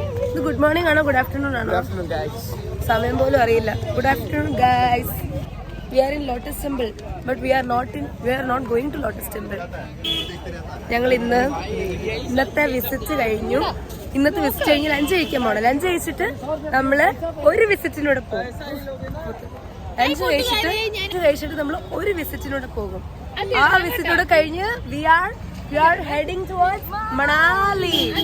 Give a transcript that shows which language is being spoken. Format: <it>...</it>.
<ml>ഇത് good morning ആണോ good afternoon ആണോ? സമയം പോലും അറിയില്ല. Good afternoon guys.</ml> <en>We are in Lotus Temple, but we are not going to Lotus Temple.</en> <ml>ഞങ്ങൾ ഇന്നത്തെ വിസിറ്റ് കഴിഞ്ഞു. ഇന്നത്തെ വിസിറ്റ് കഴിഞ്ഞ് ലഞ്ച് കഴിക്കാൻ പോകണം. ലഞ്ച് കഴിച്ചിട്ട് നമ്മള് ഒരു വിസിറ്റിനൂടെ പോകും. ലഞ്ച് കഴിച്ചിട്ട് നമ്മൾ ഒരു വിസിറ്റിനൂടെ പോകും. ആ വിസിറ്റിനൂടെ കഴിഞ്ഞ്</ml> <en>we are heading towards Manali.</en>